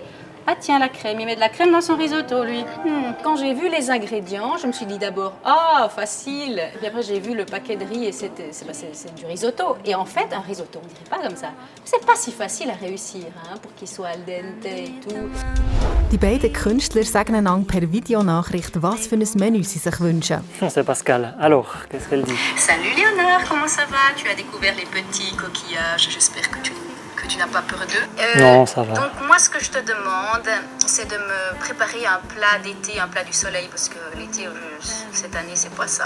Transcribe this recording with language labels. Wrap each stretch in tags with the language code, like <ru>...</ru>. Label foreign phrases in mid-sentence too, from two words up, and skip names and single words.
<fr>Ah tiens, la crème, il met de la crème dans son risotto, lui. Quand j'ai vu les ingrédients, je me suis dit d'abord, ah, facile. Et puis après, j'ai vu le paquet de riz et c'est du risotto. Et en fait, un risotto, on ne dirait pas comme ça. C'est pas si facile à réussir, hein, pour qu'il soit</fr> <it>al dente</it> <fr>et tout.</fr> <de>Die beiden Künstler sagen einander per Videonachricht, was für ein Menü sie sich wünschen.</de> <fr>C'est Pascal. Alors, qu'est-ce qu'elle dit? Salut Léonard, comment ça va? Tu as découvert les petits coquillages, j'espère que tu n'as pas peur d'eux. Non, ça va. Donc moi, ce que je te demande, c'est de me préparer un plat d'été, un plat du soleil, parce que l'été, cette année, c'est pas ça.</fr>